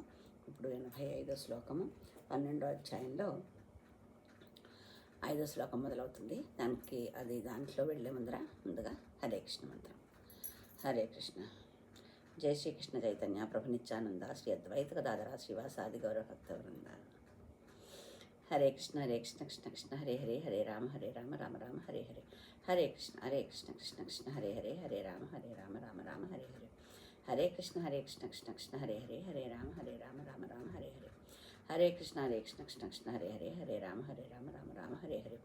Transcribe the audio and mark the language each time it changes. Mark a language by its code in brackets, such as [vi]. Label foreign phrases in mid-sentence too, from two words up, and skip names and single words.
[te] ఇప్పుడు 85వ శ్లోకము 12వ అధ్యాయంలో 5వ శ్లోకం మొదలవుతుంది. దాంట్లో వెళ్ళే ముందుగా హరే కృష్ణ మంత్రం. హరే కృష్ణ. [sa] జై శ్రీకృష్ణ చైతన్య ప్రభు నిత్యానంద శ్రీ అద్వైత గదాధర శ్రీవాసాది గౌరవ భక్త వృంద. హరే కృష్ణ కృష్ణ కృష్ణ హరే హరే, హరే రామ రామ రామ హరే హరే. హరే కృష్ణ కృష్ణ కృష్ణ హరే హరే, హరే రామ రామ రామ హరే హరే. హరే కృష్ణ కృష్ణ కృష్ణ హరే హరే, హరే రామ రామ రామ హరే హరే. హరే కృష్ణ కృష్ణ కృష్ణ హరే హరే, హరే రామ రామ రామ హరే హరే.